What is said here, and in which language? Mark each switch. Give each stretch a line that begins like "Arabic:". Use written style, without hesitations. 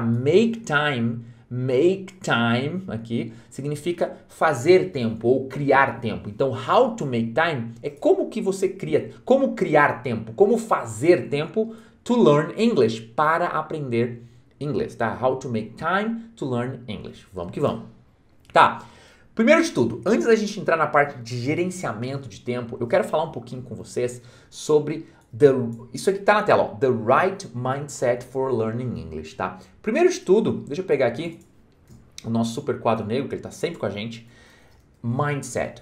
Portuguese: Make time, aqui, significa fazer tempo ou criar tempo. Então,
English: how to make time
Portuguese: é como que você cria, como criar tempo, como fazer tempo
English: to learn English,
Portuguese: para aprender inglês, tá?
English: How to make time to learn English.
Portuguese: Vamos que vamos. Tá. Primeiro de tudo, antes da gente entrar na parte de gerenciamento de tempo, eu quero falar um pouquinho com vocês sobre isso aqui tá na tela, ó,
English: The Right Mindset for Learning English,
Portuguese: tá? Primeiro de tudo, deixa eu pegar aqui o nosso super quadro negro, que ele tá sempre com a gente. Mindset.